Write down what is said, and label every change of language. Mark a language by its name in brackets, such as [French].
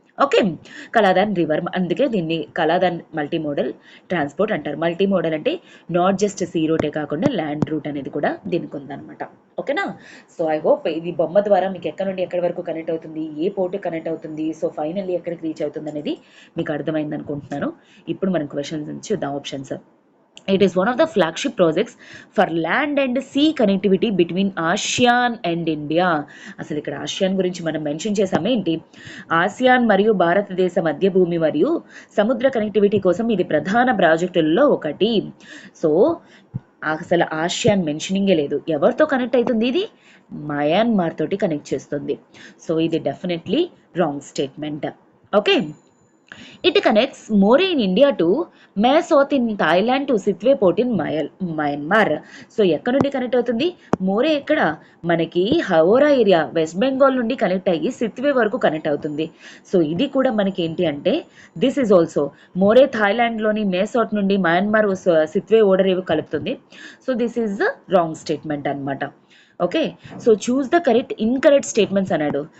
[Telugu] Okay, కలాదాన్ river, అందుకే దీన్ని కలాదాన్ multi modal transport అంటారు. మల్టీ మోడల్ అంటే నాట్ జస్ట్ సీ రూటే కాకుండా ల్యాండ్ రూట్ అనేది కూడా దీనికి ఉందన్నమాట. ఓకేనా. సో ఐ హోప్ ఇది బొమ్మ ద్వారా మీకు ఎక్కడ నుండి ఎక్కడి వరకు కనెక్ట్ అవుతుంది, ఏ పోర్టు కనెక్ట్ అవుతుంది, సో ఫైనల్లీ ఎక్కడికి రీచ్ అవుతుంది అనేది మీకు అర్థమైంది అనుకుంటున్నాను. ఇప్పుడు మనం క్వశ్చన్స్ చూద్దాం. Options. [English] It is one of the flagship projects for land and sea connectivity between ASEAN and India. [Telugu] అసలు ఇక్కడ ఆసియాన్ గురించి మనం మెన్షన్ చేసామే ఏంటి, ఆసియాన్ మరియు భారతదేశ మధ్య భూమి మరియు సముద్ర కనెక్టివిటీ కోసం ఇది ప్రధాన ప్రాజెక్టులలో ఒకటి. సో అసలు ఆసియాన్ మెన్షనింగే లేదు. ఎవరితో కనెక్ట్ అవుతుంది, ఇది మయన్మార్ తోటి కనెక్ట్ చేస్తుంది. సో ఇది definitely wrong statement. Okay. [English] It connects Moreh in India to Mae in Thailand to Sitwe port in Myanmar. [Telugu] So ఎక్కడ నుండి కనెక్ట్ అవుతుంది, మోరే ఎక్కడ, మనకి హవోరా ఏరియా వెస్ట్ బెంగాల్ నుండి కనెక్ట్ అయ్యి సిత్వే వరకు కనెక్ట్ అవుతుంది. సో ఇది కూడా మనకి ఏంటి అంటే దిస్ ఈజ్ ఆల్సో మోరే థాయిలాండ్లోని మేసాట్ నుండి మయన్మార్ సిత్వే ఓడర్ ఏవి కలుపుతుంది. [English] So this is the wrong statement అనమాట. Okay. So choose the incorrect statements అన్నాడు.